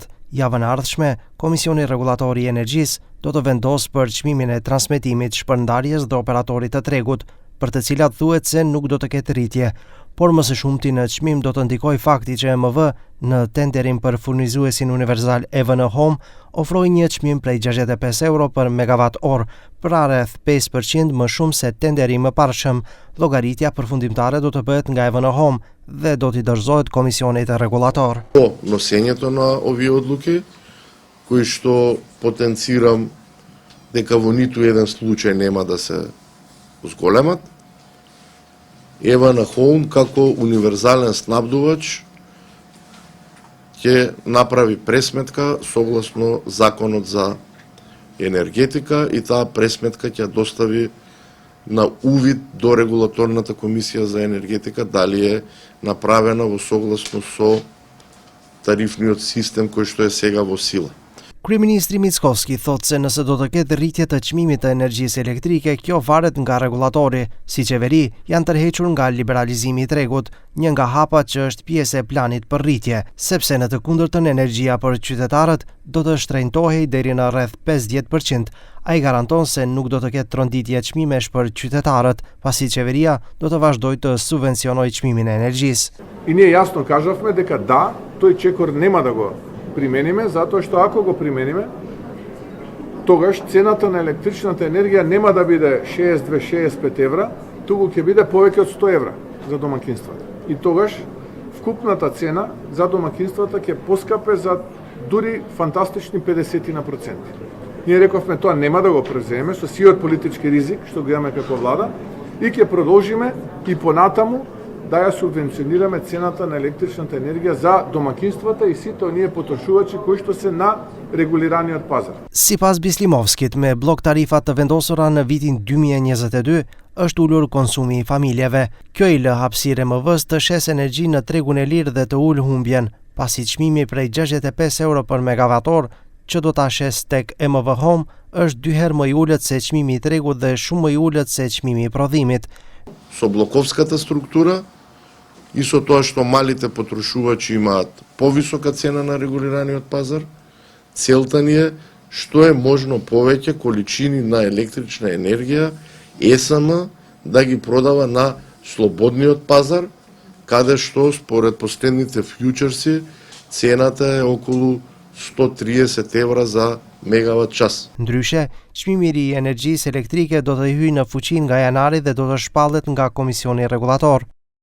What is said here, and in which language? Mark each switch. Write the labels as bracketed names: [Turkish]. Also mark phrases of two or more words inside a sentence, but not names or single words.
[Albanian] Javën e ardhshme, Komisioni Rregullator i Energjisë do të vendosë për çmimin e transmetimit, shpërndarjes dhe operatorit të tregut, për të cilat thuhet se nuk do të ketë rritje, por më së shumti në çmim do të ndikoj fakti që EMV në tenderin për furnizuesin universal EVN Home ofroi një çmim prej 65 euro për megawatt orë, pra rreth 5% më shumë se tenderi më parshëm. Llogaritja përfundimtare do të bëhet nga EVN Home dhe do t'i dorëzohet Komisionit Rregullator. [Macedonian] По носењето на овие одлуки, кои што потенцирам дека во ниту еден случај нема да се зголемат, EVN Home како универзален снабдувач ќе направи пресметка согласно Законот за енергетика и таа пресметка ќе достави на увид до Регулаторната комисија за енергетика дали е направена во согласно со тарифниот систем кој што е сега во сила. [Albanian] Kryeministri Mickovski thot se nëse do të ketë rritje të çmimit të energjisë elektrike, kjo varet nga rregullatori. Si qeveri, janë tërhequr nga liberalizimi i tregut, një nga hapat që është pjesë e planit për rritje, sepse në të kundërtën energjia për qytetarët do të shtrenjtohej deri në rreth 50%. Ai garanton se nuk do të ketë tronditje çmimesh për qytetarët, pasi qeveria do të vazhdojë të subvencionojë çmimin e energjisë. [Macedonian] И ние јасно кажавме дека да, тој чекор нема да го примениме, затоа што ако го примениме, тогаш цената на електричната енергија нема да биде 62-65 евра, туку ќе биде повеќе од 100 евра за домакинствата. И тогаш вкупната цена за домакинствата ќе поскапе за дури фантастични 50%. Ние рековме тоа нема да го превземе со сиот политички ризик што го имаме како влада и ќе продолжиме и понатаму да ја субвенционираме цената на електричната енергија за домакинствата и сите оние потрошувачи кои што се на регулираниот пазар. [Albanian] Sipas Bislimovskit, me blok tarifat të vendosura në vitin 2022, është ulur konsumi i familjeve. Kjo i lë hapësirë EMV-s të shes energji në tregun e lirë dhe të ul humbjen, pasi çmimi prej 65 euro për megavator që do ta shes tek EMV Home është 2 herë më i ulët se çmimi i tregut dhe shumë më i ulët se çmimi i prodhimit. [Macedonian] Со блоковската структура и со тоа што малите потрошувачи имаат повисока цена на регулираниот пазар, целта ни е што е можно повеќе количини на електрична енергија ЕСМ да ги продава на слободниот пазар, каде што според последните фјучерси цената е околу 130 евра за мегават час. [Albanian] Ndryshe, çmimi i energjisë elektrike do të hyjë në fuqi nga janari dhe do të shpallet nga Komisioni Rregullator.